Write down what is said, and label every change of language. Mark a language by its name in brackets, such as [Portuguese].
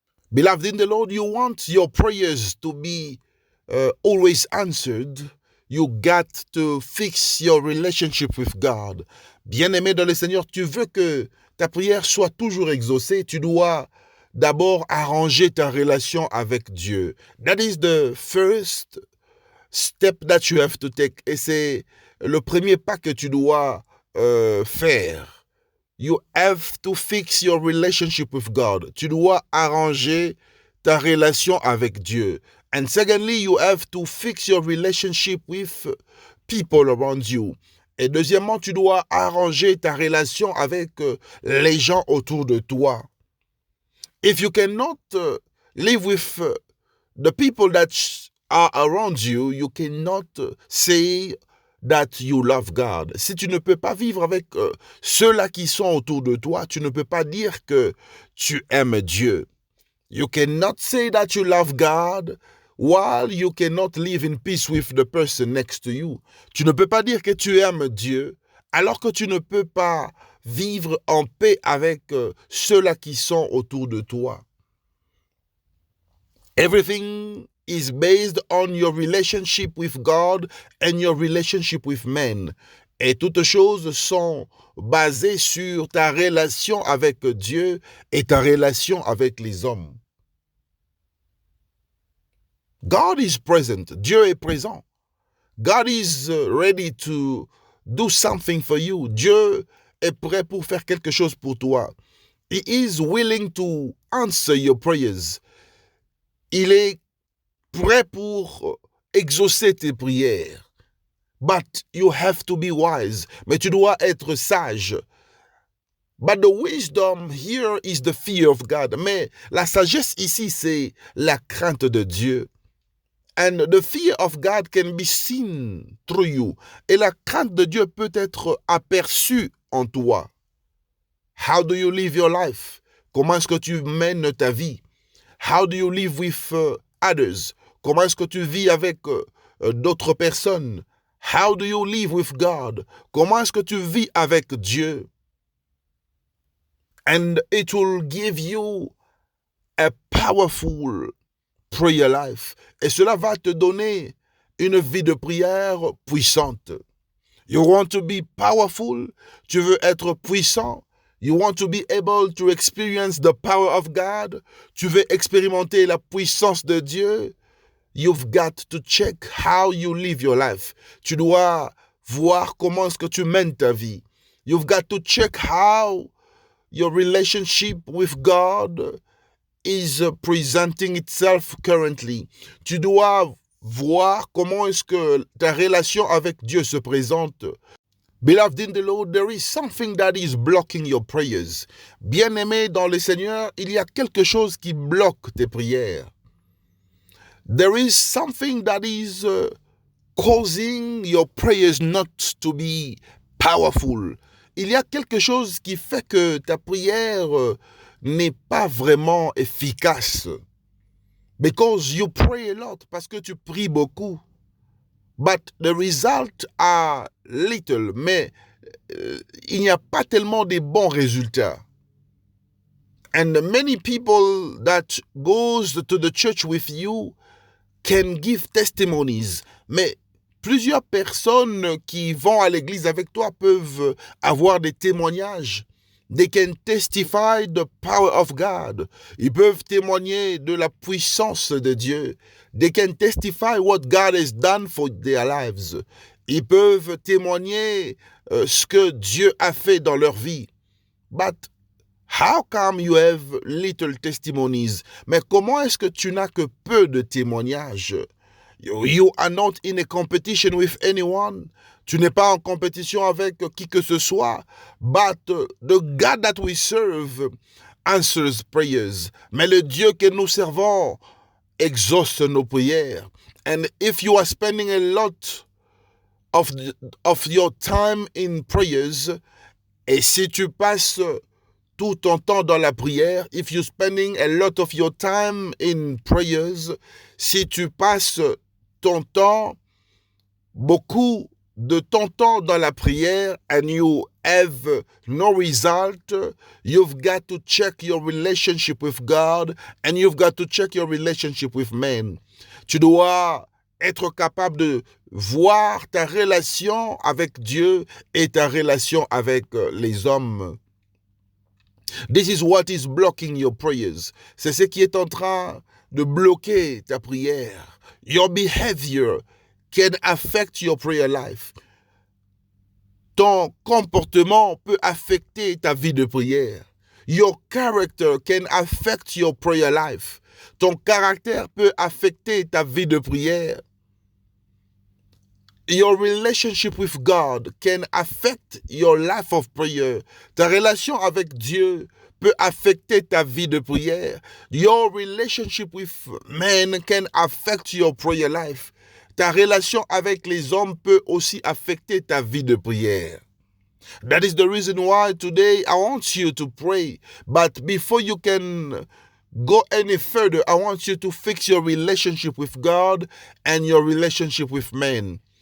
[English] Beloved in the Lord, you want your prayers to be always answered. You got to fix your relationship with God. [French] Bien-aimé dans le Seigneur, tu veux que ta prière soit toujours exaucée, tu dois d'abord arranger ta relation avec Dieu. [English] That is the first step that you have to take. [French] Et c'est le premier pas que tu dois faire. [English] You have to fix your relationship with God. [French] Tu dois arranger ta relation avec Dieu. [English] And secondly, you have to fix your relationship with people around you. [French] Et deuxièmement, tu dois arranger ta relation avec les gens autour de toi. [English] If you cannot live with the people that are around you, you cannot say that you love God. [French] Si tu ne peux pas vivre avec ceux-là qui sont autour de toi, tu ne peux pas dire que tu aimes Dieu. [English] You cannot say that you love God while you cannot live in peace with the person next to you. [French] Tu ne peux pas dire que tu aimes Dieu alors que tu ne peux pas vivre en paix avec ceux-là qui sont autour de toi. [English] Everything is based on your relationship with God and your relationship with men. [French] Et toutes choses sont basées sur ta relation avec Dieu et ta relation avec les hommes. [English] God is present. [French] Dieu est présent. [English] God is ready to do something for you. [French] Dieu est prêt pour faire quelque chose pour toi. [English] He is willing to answer your prayers. [French] Il est prêt pour exaucer tes prières. [English] But you have to be wise. [French] Mais tu dois être sage. [English] But the wisdom here is the fear of God. [French] Mais la sagesse ici, c'est la crainte de Dieu. [English] And the fear of God can be seen through you. [French] Et la crainte de Dieu peut être aperçue en toi. [English] How do you live your life? [French] Comment est-ce que tu mènes ta vie? [English] How do you live with others? [French] Comment est-ce que tu vis avec d'autres personnes? [English] How do you live with God? [French] Comment est-ce que tu vis avec Dieu? [English] And it will give you a powerful prayer life. [French] Et cela va te donner une vie de prière puissante. [English] You want to be powerful? [French] Tu veux être puissant? [English] You want to be able to experience the power of God? [French] Tu veux expérimenter la puissance de Dieu? [English] You've got to check how you live your life. [French] Tu dois voir comment est-ce que tu mènes ta vie. [English] You've got to check how your relationship with God is presenting itself currently. [French] Tu dois voir comment est-ce que ta relation avec Dieu se présente. [English] Beloved in the Lord, there is something that is blocking your prayers. [French] Bien-aimé dans le Seigneur, il y a quelque chose qui bloque tes prières. [English] There is something that is causing your prayers not to be powerful. [French] Il y a quelque chose qui fait que ta prière n'est pas vraiment efficace. [English] Because you pray a lot, [French] parce que tu pries beaucoup. [English] But the results are little, [French] mais il n'y a pas tellement de bons résultats. [English] And many people that goes to the church with you can give testimonies. [French] Mais plusieurs personnes qui vont à l'église avec toi peuvent avoir des témoignages. [English] They can testify the power of God. [French] Ils peuvent témoigner de la puissance de Dieu. [English] They can testify what God has done for their lives. [French] Ils peuvent témoigner ce que Dieu a fait dans leur vie. [English] But how come you have little testimonies? [French] Mais comment est-ce que tu n'as que peu de témoignages? [English] You are not in a competition with anyone. [French] Tu n'es pas en compétition avec qui que ce soit. [English] But the God that we serve answers prayers. [French] Mais le Dieu que nous servons exauce nos prières. [English] And if you are spending a lot of your time in prayers, [French] et si tu passes tout ton temps dans la prière, [English] if you're spending a lot of your time in prayers, [French] si tu passes ton temps, beaucoup de ton temps dans la prière, [English] and you have no result, you've got to check your relationship with God, and you've got to check your relationship with men. [French] Tu dois être capable de voir ta relation avec Dieu et ta relation avec les hommes. [English] This is what is blocking your prayers. [French] C'est ce qui est en train de bloquer ta prière. [English] Your behavior can affect your prayer life. [French] Ton comportement peut affecter ta vie de prière. [English] Your character can affect your prayer life. [French] Ton caractère peut affecter ta vie de prière. [English] Your relationship with God can affect your life of prayer. [French] Ta relation avec Dieu peut affecter ta vie de prière. [English] Your relationship with men can affect your prayer life. [French] Ta relation avec les hommes peut aussi affecter ta vie de prière. [English] That is the reason why today I want you to pray. But before you can go any further, I want you to fix your relationship with God and your relationship with men.